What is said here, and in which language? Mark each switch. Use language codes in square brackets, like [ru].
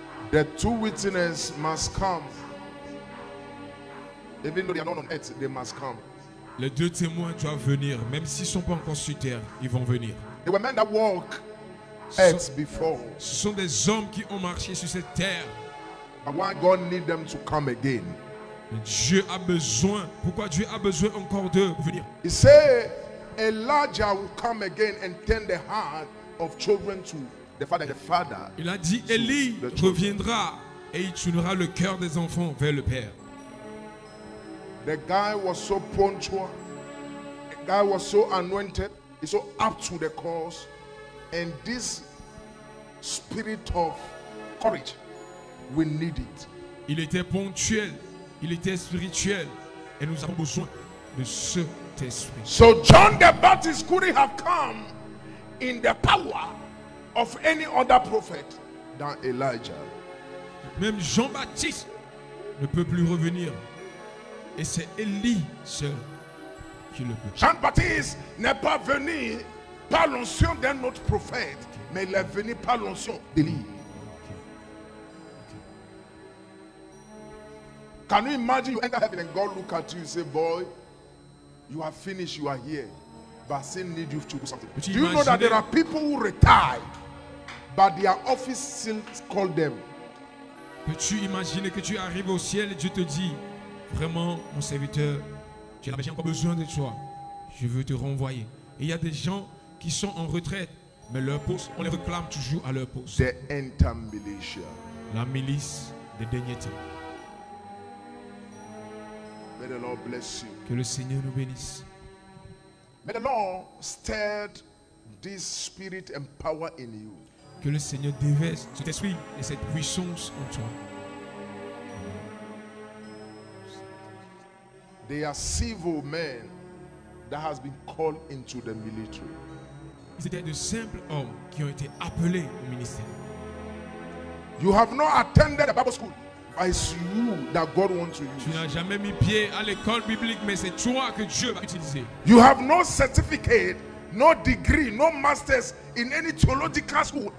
[en] The two witnesses must come. Even though they are not on earth, they must come. [fr] Les deux témoins doivent venir, même s'ils ne sont pas encore sur terre, ils vont venir. [en] They were men that walk earth before. [fr] Ce sont des hommes qui ont marché sur cette terre. [en] But why God need them to come again? [fr] Mais Dieu a besoin. Pourquoi Dieu a besoin encore d'eux pour venir? [en] He said Elijah will come again and turn the heart of children to the father. The father. [fr] Il a dit, Élie reviendra et il tournera le cœur des enfants vers le Père. [en] The guy was so punctual. The guy was so anointed. He's so up to the cause. And this spirit of courage, we need it. [fr] Il était ponctuel, il était spirituel. Et nous avons besoin de cet esprit. [en] So John the Baptist couldn't have come in the power of any other prophet than Elijah. [fr] Même Jean-Baptiste ne peut plus revenir. Et c'est Élie seul qui le peut. Jean-Baptiste n'est pas venu par l'onction d'un autre prophète, mais il est venu par l'onction d'Élie. [en] Can you imagine you enter heaven and God look at you and say, boy, you are finished, you are here, but I still need you to do something. Do you know that there are people who retire, but their office still call them? [fr] Peux-tu imaginer que tu arrives au ciel et Dieu te dit, vraiment, mon serviteur, j'ai encore besoin de toi. Je veux te renvoyer. Et il y a des gens qui sont en retraite, mais leur poste, on les réclame toujours à leur poste. [en] The enter militia. [fr] La milice des derniers temps. [en] May the Lord bless you. [fr] Que le Seigneur nous bénisse. [en] May the Lord stir this spirit and power in you. [fr] Que le Seigneur déverse cet esprit et cette puissance en toi. [en] They are civil men that has been called into the military. [fr] C'était de simples hommes qui ont été appelés au ministère. [en] You have not attended the Bible school. It's you that God wants to [fr] Tu [en] use. [fr] n'as jamais mis pied à l'école biblique, mais c'est toi que Dieu va utiliser. [en] You have no certificate, no degree, no masters in any theological school.